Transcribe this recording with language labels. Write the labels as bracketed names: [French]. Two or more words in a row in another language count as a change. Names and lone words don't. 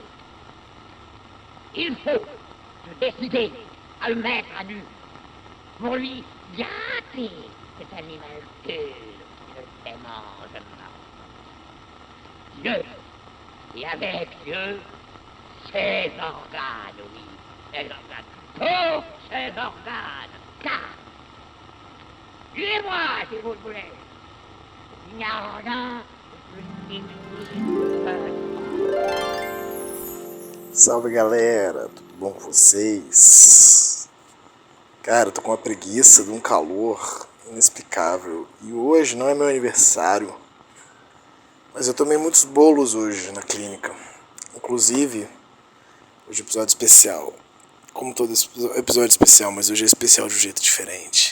[French] Il faut se décider à le mettre à nu pour lui gâter cet animal pur qui ne se mange pas. Dieu, et avec Dieu, ses organes, oui, ses organes, tous ses organes, car, suivez-moi si vous le voulez. Il n'y a rien de plus [Portuguese] Salve galera, tudo bom com vocês? Cara, eu tô com uma preguiça de um calor inexplicável e hoje não é meu aniversário, mas eu tomei muitos bolos hoje na clínica, inclusive hoje é episódio especial, como todo episódio especial, mas hoje é especial de um jeito diferente.